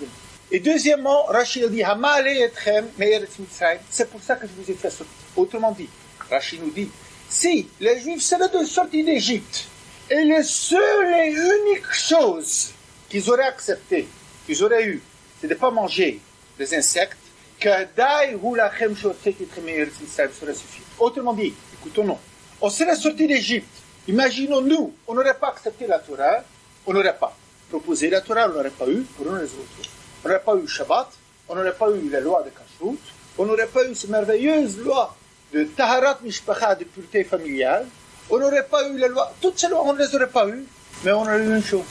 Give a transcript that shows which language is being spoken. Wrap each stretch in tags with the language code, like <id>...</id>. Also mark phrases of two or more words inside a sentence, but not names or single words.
<fr>Et deuxièmement, Rashi dit</fr> <he>המעלה אתכם מארץ מצרים.</he> <fr>C'est pour ça que je vous ai fait sortir. Autrement dit, Rashi nous dit, si les Juifs seraient sortis d'Égypte, et les seules et uniques choses qu'ils auraient acceptées, qu'ils auraient eues, c'est de ne pas manger des insectes,</fr> <he>כדאי הוא לכם שהוצאתי אתכם מארץ מצרים</he> <fr>serait suffisant. Autrement dit, écoutons-nous, on serait sortis d'Égypte. Imaginons-nous, on n'aurait pas accepté la Torah, on n'aurait pas proposé la Torah, on n'aurait pas eu, pour nous les autres. On n'aurait pas eu Shabbat, on n'aurait pas eu la loi de Kashrut, on n'aurait pas eu ces merveilleuses lois de</fr> <he>טהרת משפחה,</he> <fr>de pureté familiale, on n'aurait pas eu les lois, toutes ces lois, on ne les aurait pas eues, mais on aurait eu une chose.</fr>